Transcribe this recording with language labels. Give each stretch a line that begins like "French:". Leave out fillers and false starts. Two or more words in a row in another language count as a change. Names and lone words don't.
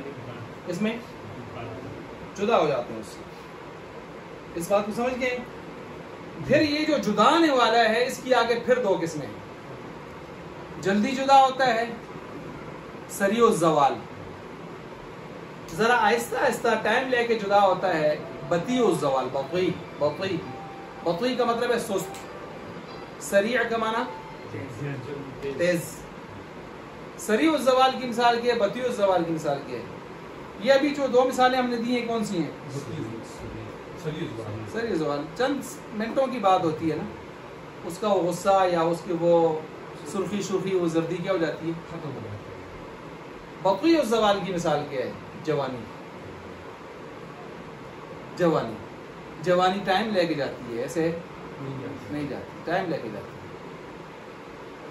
Urdu: اس میں جدا ہو جاتے ہیں اس سے. اس بات کو سمجھ گئے؟ پھر یہ جو جدا ہونے والا ہے اس کی آگے پھر 2 قسمیں ہیں. جلدی جدا ہوتا ہے، سریع الزوال. ذرا آہستہ آہستہ ٹائم لے کے جدا ہوتا ہے، بطیء الزوال. بطیء کا مطلب ہے سست. سریع کا معنی تیز. سریع الزوال کی مثال کیا ہے، بطیء الزوال کی مثال کیا ہے. یہ ابھی جو 2 مثالیں ہم نے دی ہیں کون سی ہیں؟ سریع الزوال. چند منٹوں کی بات ہوتی ہے نا، اس کا وہ غصہ یا اس کی وہ سرخی وہ زردی کیا ہو جاتی ہے؟ ختم ہو جاتی ہے. بطیء الزوال کی مثال کیا ہے؟ جوانی ٹائم لے کے جاتی ہے، ایسے نہیں جاتی، ٹائم لے کے جاتی ہے.